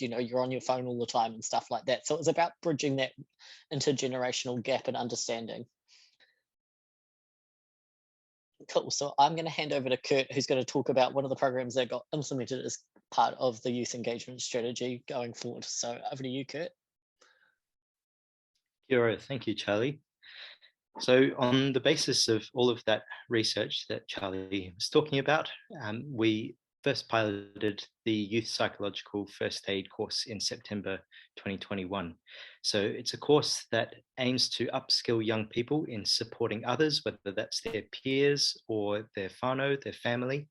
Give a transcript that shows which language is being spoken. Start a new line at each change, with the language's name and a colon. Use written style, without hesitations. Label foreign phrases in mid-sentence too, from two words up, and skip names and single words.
English: You know, you're on your phone all the time and stuff like that. So it was about bridging that intergenerational gap and understanding. Cool. So I'm going to hand over to Kurt, who's going to talk about one of the programs that got implemented as part of the youth engagement strategy going forward. So over to you, Kurt.
Māori: Kia ora.
English: Thank you, Charlie. So on the basis of all of that research that Charlie was talking about, we first piloted the Youth Psychological First Aid course in September 2021. So it's a course that aims to upskill young people in supporting others, whether that's their peers or their whānau, their family.